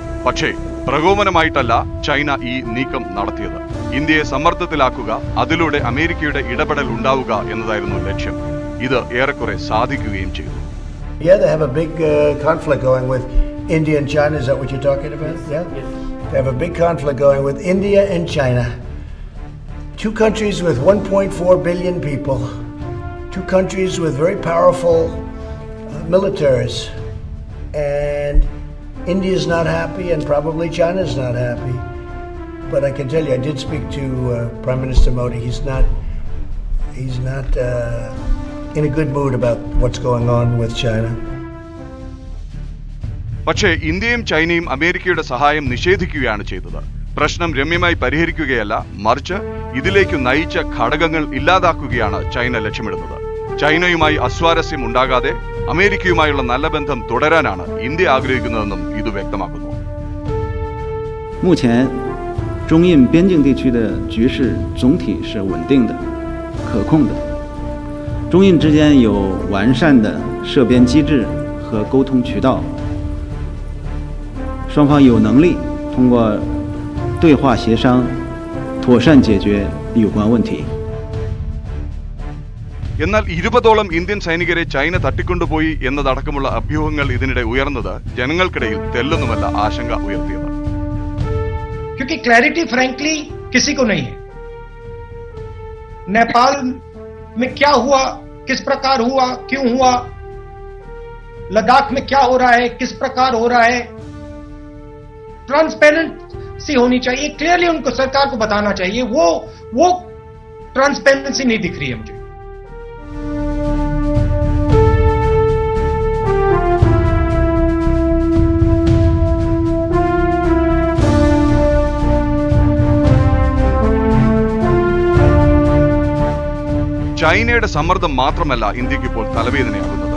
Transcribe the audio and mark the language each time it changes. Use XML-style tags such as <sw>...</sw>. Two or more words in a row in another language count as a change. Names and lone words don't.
<ml>പക്ഷേ പ്രകോപനമായിട്ടല്ല ചൈന ഈ നീക്കം നടത്തിയത്. ഇന്ത്യയെ സമ്മർദ്ദത്തിലാക്കുക, അതിലൂടെ അമേരിക്കയുടെ ഇടപെടൽ ഉണ്ടാവുക എന്നതായിരുന്നു ലക്ഷ്യം. ഇത് ഏറെക്കുറെ സാധിക്കുകയും ചെയ്തു.</ml> <en>Yeah, they have a big conflict going with India and China. Is that what you're talking about? Yeah? They have a big conflict going with India and China. Two countries with 1.4 billion people. Two countries with very powerful militaries. And India is not happy, and probably China is not happy. But I can tell you, I did speak to Prime Minister Modi. He's not in a good mood about what's going on with China.</en> <ml>പക്ഷേ ഇന്ത്യയും ചൈനയും അമേരിക്കയുടെ സഹായം നിഷേധിക്കുകയാണ് ചെയ്തത്. പ്രശ്നം രമ്യമായി പരിഹരിക്കുകയല്ല, മറിച്ച് ഇതിലേക്ക് നയിച്ച ഘടകങ്ങൾ ഇല്ലാതാക്കുകയാണ് ചൈന ലക്ഷ്യമിടുന്നത്. ചൈനയുമായി അസ്വാരസ്യം ഉണ്ടാകാതെ അമേരിക്കയുമായുള്ള നല്ല ബന്ധം തുടരാനാണ് ഇന്ത്യ ആഗ്രഹിക്കുന്നതെന്നും ഇത് വ്യക്തമാക്കുന്നു.</ml> <zh>目前中印边境地区的局势总体是稳定的、可控的。中印之间有完善的涉边机制和沟通渠道，双方有能力通过对话协商妥善解决有关问题。</zh> <ml>എന്നാൽ 20ഓളം ഇന്ത്യൻ സൈനികരെ ചൈന തട്ടിക്കൊണ്ടുപോയി എന്നതടക്കമുള്ള അഭ്യൂഹങ്ങൾ ഇതിനിടെ ഉയർന്നത് ജനങ്ങൾക്കിടയിൽ തെല്ലൊന്നുമല്ല ആശങ്ക ഉയർത്തിയത്.</ml> <hi>क्योंकि</hi> <en>clarity frankly</en> <hi>किसी को नहीं है. नेपाल में क्या हुआ, किस प्रकार हुआ, क्यों हुआ, लद्दाख में क्या हो रहा है, किस प्रकार हो रहा है, ट्रांसपेरेंसी होनी चाहिए. क्लियरली उनको सरकार को बताना चाहिए. वो ट्रांसपेरेंसी नहीं दिख रही है मुझे.</hi> <ml>ചൈനയുടെ സമ്മർദ്ദം മാത്രമല്ല ഇന്ത്യക്ക് ഇപ്പോൾ തലവേദനയാകുന്നത്.</ml>